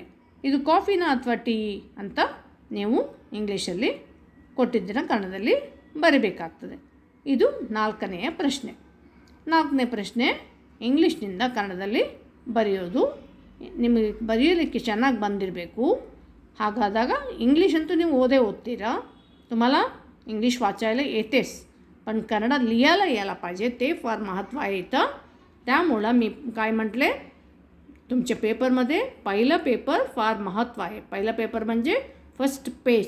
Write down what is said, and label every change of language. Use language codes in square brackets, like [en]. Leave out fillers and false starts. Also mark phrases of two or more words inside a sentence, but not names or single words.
[kn] ಇದು ಕಾಫಿನ ಅಥವಾ ಟೀ ಅಂತ ನೀವು ಇಂಗ್ಲೀಷಲ್ಲಿ ಕೊಟ್ಟಿದ್ದೀರ ಕನ್ನಡದಲ್ಲಿ ಬರೀಬೇಕಾಗ್ತದೆ. ಇದು 4ನೇ ಪ್ರಶ್ನೆ. 4ನೇ ಪ್ರಶ್ನೆ ಇಂಗ್ಲೀಷ್ನಿಂದ ಕನ್ನಡದಲ್ಲಿ ಬರೆಯೋದು. ನಿಮಗೆ ಬರೆಯೋದಕ್ಕೆ ಚೆನ್ನಾಗಿ ಬಂದಿರಬೇಕು. ಹಾಗಾದಾಗ इंग्लिश ಅಂತೂ ನೀವು ओदतीरा. [mr] तुम्हाला इंग्लिश वाचायला येतेच, पण कन्नड लिहायला यायला पाहिजे. ते फार महत्त्व आहे इथं. त्यामुळं मी काय म्हटले, तुमच्या पेपरमध्ये पहिलं पेपर फार महत्त्व आहे. पहिलं पेपर म्हणजे फर्स्ट पेज.